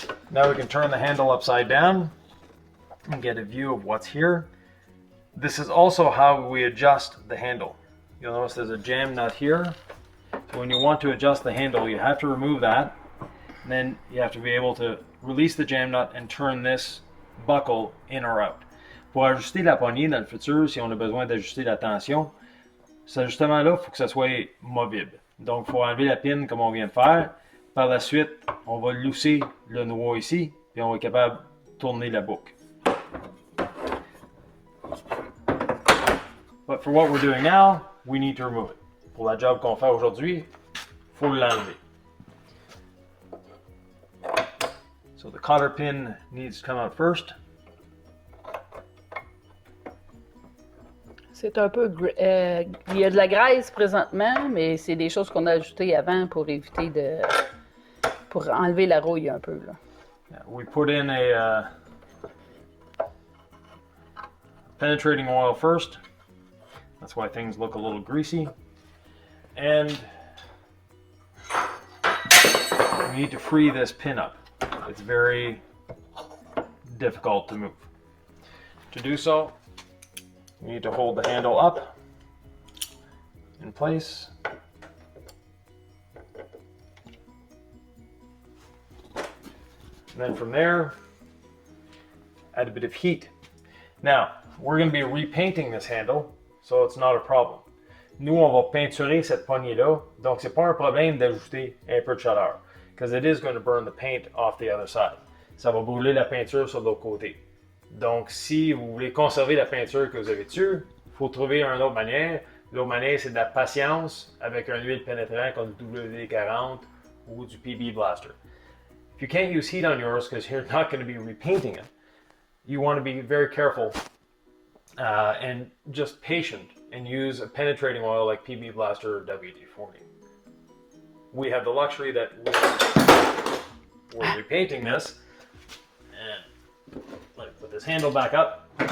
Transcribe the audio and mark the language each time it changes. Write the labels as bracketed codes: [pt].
[en] Now we can turn the handle upside down and get a view of what's here. This is also how we adjust the handle. You'll notice there's a jam nut here. So when you want to adjust the handle, you have to remove that. And then you have to be able to release the jam nut and turn this buckle in or out. [fr] Pour ajuster la poignée dans le futur, si on a besoin d'ajuster la tension, cet ajustement-là, il faut que ça soit mobile. Donc, il faut enlever la pine comme on vient de faire. Par la suite, on va lousser le noyau ici, puis on va être capable de tourner la boucle. [en] But for what we're doing now, we need to remove it. [fr] Pour la job qu'on fait aujourd'hui, il faut l'enlever. [en] So the cotter pin needs to come out first. [fr] C'est un peu... il y a de la graisse présentement, mais c'est des choses qu'on a ajoutées avant pour éviter de... pour enlever la rouille un peu, là. [en] Yeah, we put in a penetrating oil first. That's why things look a little greasy. And we need to free this pin up. It's very difficult to move. To do so, you need to hold the handle up in place. And then from there, add a bit of heat. Now, we're going to be repainting this handle, so it's not a problem. [fr] Nous, on va peinturer cette poignée-là, donc c'est pas un problème d'ajouter un peu de chaleur, [en] because it is going to burn the paint off the other side. [fr] Ça va brûler la peinture sur l'autre côté. Donc, si vous voulez conserver la peinture que vous avez dessus, il faut trouver une autre manière. L'autre manière, c'est de la patience avec un huile pénétrant comme du WD-40 ou du PB Blaster. [en] If you can't use heat on yours because you're not going to be repainting it, you want to be very careful and just patient and use a penetrating oil like PB Blaster or WD-40. We have the luxury that we're repainting this, and let me put this handle back up.